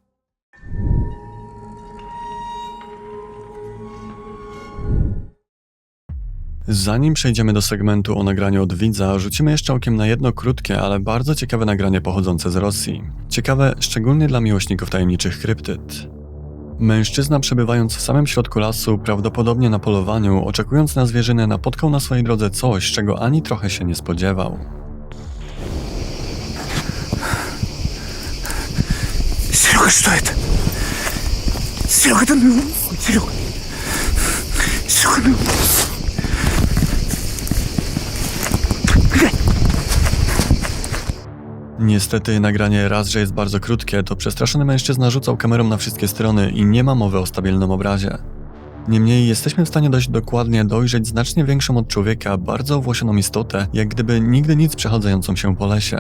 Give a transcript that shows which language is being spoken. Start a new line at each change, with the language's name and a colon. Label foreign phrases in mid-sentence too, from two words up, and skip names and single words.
Polish: Zanim przejdziemy do segmentu o nagraniu od widza, rzucimy jeszcze okiem na jedno krótkie, ale bardzo ciekawe nagranie pochodzące z Rosji. Ciekawe szczególnie dla miłośników tajemniczych kryptyd. Mężczyzna przebywając w samym środku lasu, prawdopodobnie na polowaniu, oczekując na zwierzynę, napotkał na swojej drodze coś, czego ani trochę się nie spodziewał.
Russian: Серега, что это? Серега, да ну, Серега. Серега, ну.
Polish: Niestety nagranie raz, że jest bardzo krótkie, to przestraszony mężczyzna rzucał kamerą na wszystkie strony i nie ma mowy o stabilnym obrazie. Niemniej jesteśmy w stanie dość dokładnie dojrzeć znacznie większą od człowieka, bardzo owłosioną istotę, jak gdyby nigdy nic przechadzającą się po lesie.